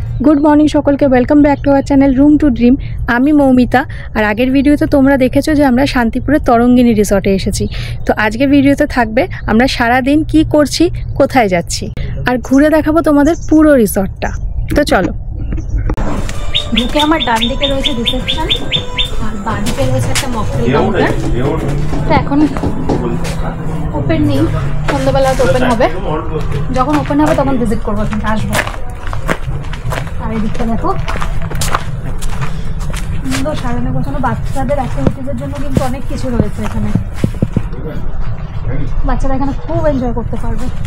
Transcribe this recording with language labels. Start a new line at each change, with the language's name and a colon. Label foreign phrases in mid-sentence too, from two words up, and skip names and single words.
English: Good morning
Bangla: সকলকে
English: welcome back to our channel रूम टू ड्रीम।
Bangla: আমি মৌমিতা আর আগের ভিডিওতে তোমরা দেখেছ যে আমরা শান্তিপুরে তরঙ্গিনী রিসর্টে এসেছি। তো আজকের ভিডিওতে থাকবে আমরা সারা দিন কী করছি, কোথায় যাচ্ছি আর ঘুরে দেখাবো তোমাদের পুরো রিসর্টটা। তো চলো ঢুকে আমার ডান দিকে রয়েছে রিসেপশন আর বাঁ দিকে রয়েছে একটা
English: mocktail counter.
Bangla: তো এখন ওপেন নেই, সন্ধ্যাবেলা তো ওপেন হবে, যখন ওপেন হবে তখন ভিজিট করব, কিন্তু আসবো। আর এদিকটা দেখো সুন্দর সাজানো গোছানো, বাচ্চাদের অ্যাক্টিভিটিজের জন্য কিন্তু অনেক কিছু রয়েছে এখানে, বাচ্চারা এখানে খুব এনজয় করতে পারবে।